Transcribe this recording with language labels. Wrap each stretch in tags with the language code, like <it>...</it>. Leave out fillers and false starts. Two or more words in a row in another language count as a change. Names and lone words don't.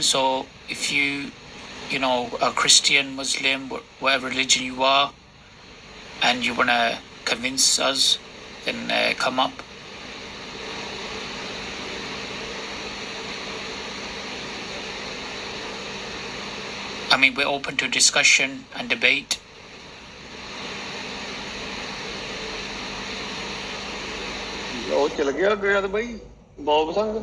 <en>So, if you a Christian, Muslim, whatever religion you are, and you wanna convince us, then come up. I mean, we're open to discussion and debate.</en> <pa>ਉਹ ਚਲ ਗਿਆ ਗਿਆ ਤਾਂ ਬਈ ਬੌਬ ਸੰਗ</pa>